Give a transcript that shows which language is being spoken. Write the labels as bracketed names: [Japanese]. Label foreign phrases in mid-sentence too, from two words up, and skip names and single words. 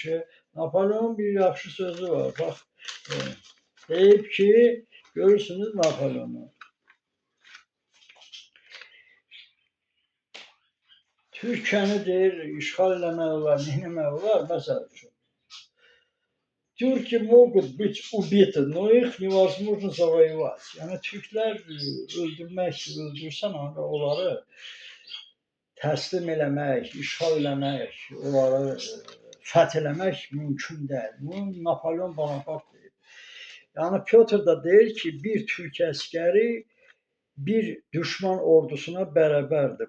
[Azerbaijani] Napolyonun bir yaxşı sözü var. Bax, deyib ki, görürsünüz Napolyonu. Türkiyəni deyir, işğal eləmək olar, neyləmək olar, məsəl üçün. [Russian] Türki могут быть убиты, но их невозможно завоевать. [Azerbaijani] Yəni Türklər öldürsən onları təslim eləmək, işğal eləmək, onları fəth eləmək mümkün deyil. Bunu Napolyon Bonaparte deyir. Yəni Pyotr da deyir ki, bir Türk əskəri bir düşman ordusuna bərabərdir.